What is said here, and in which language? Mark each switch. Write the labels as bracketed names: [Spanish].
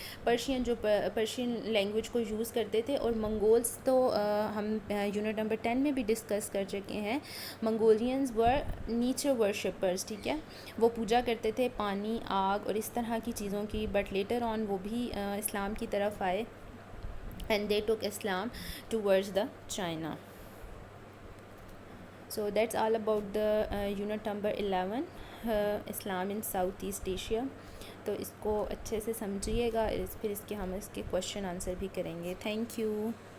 [Urdu] Persian جو Persian language کو use کرتے تھے، اور منگولز تو ہم یونٹ نمبر 10 میں بھی ڈسکس کر چکے ہیں. [English] Mongolians were nature worshippers, [Urdu] ٹھیک ہے، وہ پوجا کرتے تھے پانی، آگ اور اس طرح کی چیزوں کی. بٹ لیٹر آن وہ بھی اسلام کی طرف آئے، [English] And they took Islam towards the China. So that's all about the unit number 11 Islam in South East Asia. [Urdu] تو اس کو اچھے سے سمجھیے گا، پھر اس کے ہم اس کے کوشچن آنسر بھی کریں گے. Thank you.